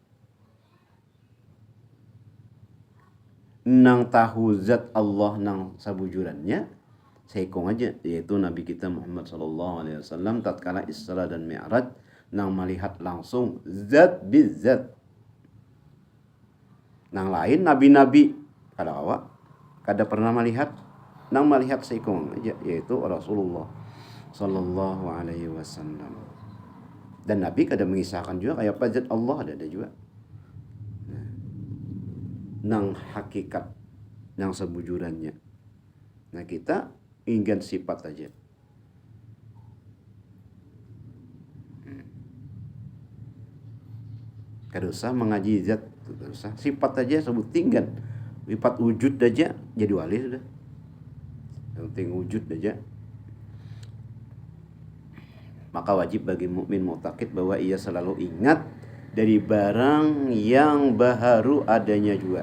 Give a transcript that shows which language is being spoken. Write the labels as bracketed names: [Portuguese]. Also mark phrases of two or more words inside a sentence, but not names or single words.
[Banjar] Nang tahu zat Allah nang sabujurannya, seikong aja, yaitu Nabi kita Muhammad SAW tatkala Isra dan Mi'raj nang melihat langsung zat bizat. Nang lain nabi-nabi kada pernah melihat, nang melihat seikong aja, yaitu Rasulullah [Arabic] صلى الله عليه وسلم. [Banjar] Dan Nabi kada mengisahkan juga kayak apa zat Allah, ada juga. Nang hakikat, nang sebujurannya. Nah kita ingin sifat aja. Kada usah mengaji zat, kada usah. Sifat aja sebut tinggal. Sifat wujud aja jadi wali sudah. Yang penting wujud aja. [Indonesian] Maka wajib bagi mukmin mu'taqid bahwa ia selalu ingat dari barang yang baharu adanya juga.